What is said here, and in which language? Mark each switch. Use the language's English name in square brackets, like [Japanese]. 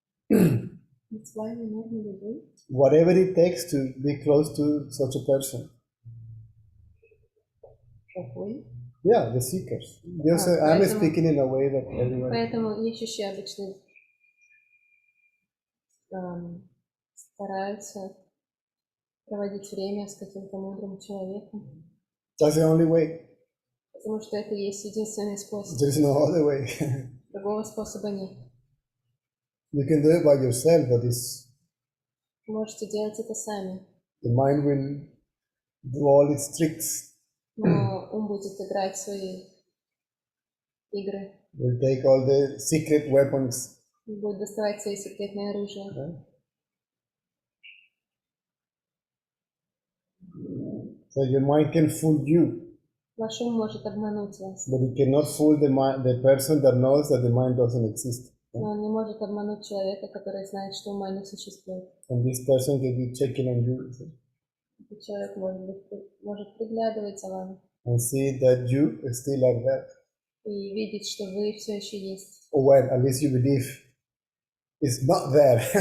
[English] That's why we normally do. Whatever it takes to be close to such a person. [Russian] Какой? [English] Yeah, the seekers. Yes, I'm [Russian] поэтому- [English] speaking in a way that everyone. [Russian] Поэтому ищущие обычно стараются проводить время с каким-то мудрым человеком, [English] That's the only way. [Russian] потому что это и есть единственный способ. [English] There is no other way. [Russian] Другого способа нет. [English] You can do it by yourself, but [Russian] Вы можете делать это сами, [English] the mind will do all its tricks. [Russian] но ум будет играть свои игры, [English] will take all the secret weapons. [Russian] и будет доставать свои секретные оружия. [English] Right? So your mind can fool you, [Russian] Ваш ум может обмануть вас, [English] but it cannot fool the person that knows that the mind doesn't exist. [Russian] но он не может обмануть человека, который знает, что ума не существует. [English] And this person can be checking on you [Russian] Этот человек может приглядывать за вами [English] and see that you still are there. [Russian] и видеть, что вы все еще есть. [English] Or well, at least you believe it's not there.